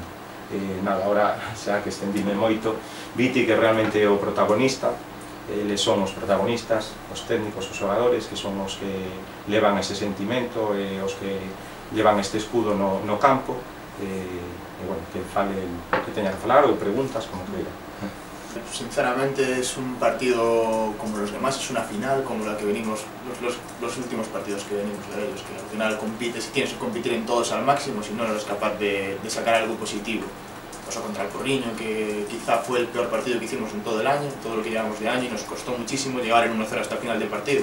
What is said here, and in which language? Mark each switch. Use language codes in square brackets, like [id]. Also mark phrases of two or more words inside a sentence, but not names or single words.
[gl] Nada, ahora xa que estendime moito, Viti que realmente é o protagonista, eles son os protagonistas, os técnicos, os xogadores, que son os que levan ese sentimento e os que levan este escudo no campo, e bueno, que fale o que teña que falar ou preguntas, como queira. [es] Sinceramente es un partido como los demás, es una final como la que venimos, los últimos partidos que venimos de ellos, que al final compites y tienes que competir en todos al máximo, si no eres capaz de sacar algo positivo. Pasó contra el Porriño, que quizá fue el peor partido que hicimos en todo el año, todo lo que llevamos de año, y nos costó muchísimo llegar en 1-0 hasta el final del partido.